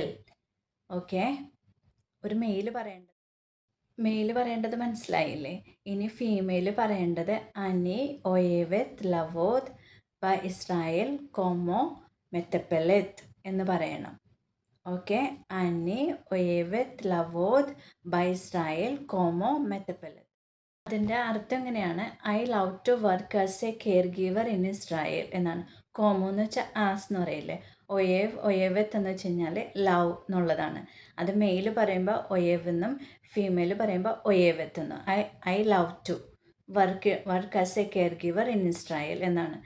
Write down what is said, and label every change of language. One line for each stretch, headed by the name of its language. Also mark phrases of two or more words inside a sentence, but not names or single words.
Malayalam: ഓക്കെ, ഒരു മെയിൽ പറയേണ്ടത് മനസ്സിലായില്ലേ? ഇനി ഫീമെയിൽ പറയേണ്ടത്
Hebrew: אני אוהבת לעבוד ב ישראל כמו מטפלת
Malayalam: എന്ന് പറയണം. ഓക്കെ,
Hebrew: אני אוהבת לעבוד בישראל כמו מטפלת.
Malayalam: അതിൻ്റെ അർത്ഥം എങ്ങനെയാണ്?
English: I love to work as a care giver in Israel എന്നാണ്.
Malayalam: കോമോ എന്ന് വെച്ചാൽ ആസ് എന്ന് പറയില്ലേ. ഒയേവത്ത് എന്ന് വെച്ച് കഴിഞ്ഞാൽ ലവ് എന്നുള്ളതാണ്. അത് മെയിൽ പറയുമ്പോൾ ഒയേവ് എന്നും ഫീമെയിൽ പറയുമ്പോൾ ഒയേവത്ത് എന്നും.
English: I love to work as a care giver in Israel എന്നാണ്.